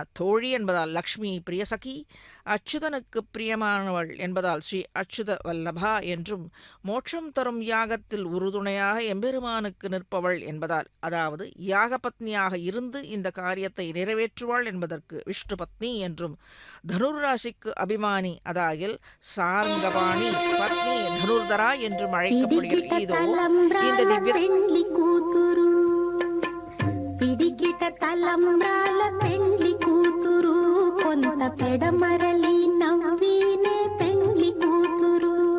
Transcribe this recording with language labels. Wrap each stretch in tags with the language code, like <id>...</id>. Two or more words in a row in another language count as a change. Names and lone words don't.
<ta>தோழி என்பதால் லக்ஷ்மி பிரியசகி, அச்சுதனுக்கு பிரியமானவள் என்பதால் ஸ்ரீ அச்சுத வல்லபா என்றும், மோட்சம் தரும் யாகத்தில் உறுதுணையாக எம்பெருமானுக்கு நிற்பவள் என்பதால் அதாவது யாகபத்னியாக இருந்து இந்த காரியத்தை நிறைவேற்றுவாள் என்பதற்கு விஷ்ணு பத்னி என்றும், தனுர்ராசிக்கு அபிமானி அதாகில் சாரங்கபாணி பத்னி தனுர்தரா என்றும் அழைக்கப்படுகிறது. இதோ இந்த திவ்ய</ta> <te>కూతురు పిడికిట తలంబ్రాల పెండ్లి కూతురు కొంత పెడమరలి నవ్వినే పెండ్లి కూతురు</te>